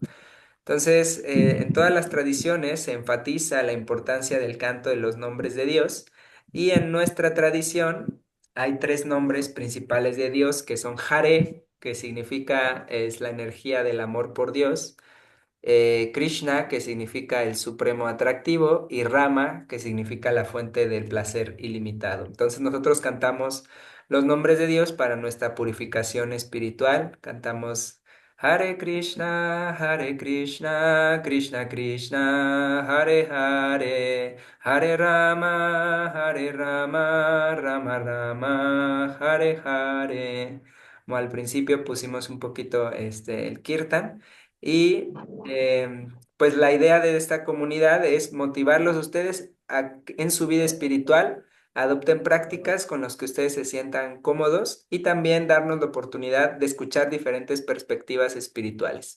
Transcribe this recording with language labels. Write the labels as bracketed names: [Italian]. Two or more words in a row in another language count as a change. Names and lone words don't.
[Spanish] Entonces, en todas las tradiciones se enfatiza la importancia del canto de los nombres de Dios y en nuestra tradición hay tres nombres principales de Dios que son Hare, que significa es la energía del amor por Dios, Krishna, que significa el supremo atractivo, y Rama, que significa la fuente del placer ilimitado. Entonces nosotros cantamos los nombres de Dios para nuestra purificación espiritual. Cantamos Hare Krishna, Krishna Krishna, Hare Hare, Hare Rama, Rama Rama, Hare Hare. Como al principio pusimos un poquito el kirtan. Y pues la idea de esta comunidad es motivarlos a ustedes en su vida espiritual, adopten prácticas con las que ustedes se sientan cómodos y también darnos la oportunidad de escuchar diferentes perspectivas espirituales.